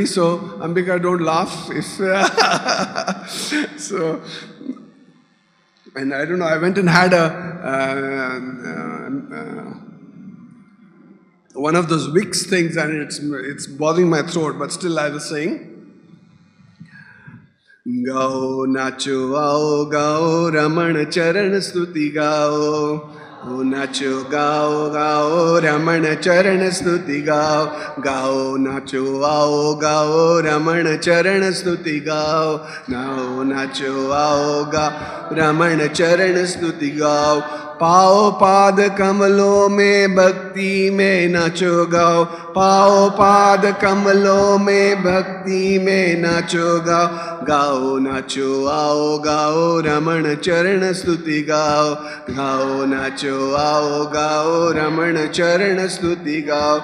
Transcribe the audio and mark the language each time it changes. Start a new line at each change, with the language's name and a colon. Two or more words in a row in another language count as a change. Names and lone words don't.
English: So Ambika, don't laugh. So, and I don't know, I went and had one of those Vicks things, and it's bothering my throat, but still I will sing.
Hindi: गाओ नाचो आओ गाओ रमण चरण स्तुति गाओ. ओ नाचो गाओ गाओ रमण चरण स्तुति गाओ. गाओ नाचो आओ गाओ रमण चरण स्तुति गाओ. गाओ नाचो आओ गाओ रमण चरण स्तुति गाओ. पाओ पाद कमलों में भक्ति में नाचो गाओ. पाओ पाद कमलों में भक्ति में नाचो गाओ. गाओ नाचो आओ गाओ रमण चरण स्तुति गाओ. गाओ नाचो आओ गाओ रमण चरण स्तुति गाओ.